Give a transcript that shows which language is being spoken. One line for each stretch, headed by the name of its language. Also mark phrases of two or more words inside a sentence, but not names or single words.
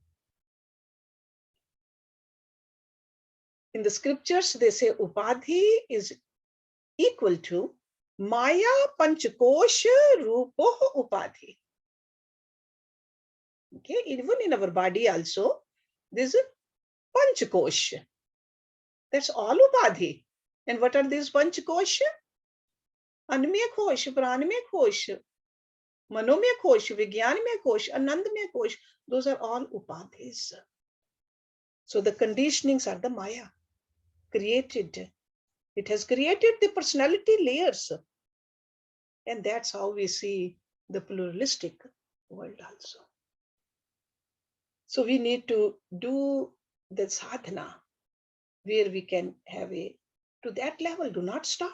English: In the scriptures, they say upadhi is equal to
Sanskrit: माया पञ्चकोश रूपो उपाधि.
English: Okay, even in our body also, there's a Panchakosha. That's all Upadhi. And what are these Panchakosha?
Sanskrit: अन्नमय कोश, प्राणमय कोश, मनोमय कोश, विज्ञानमय कोश, आनन्दमय कोश.
English: Those are all Upadhis. So the conditionings are the Maya created. It has created the personality layers. And that's how we see the pluralistic world also. So we need to do the sadhana where we can have to that level, do not stop.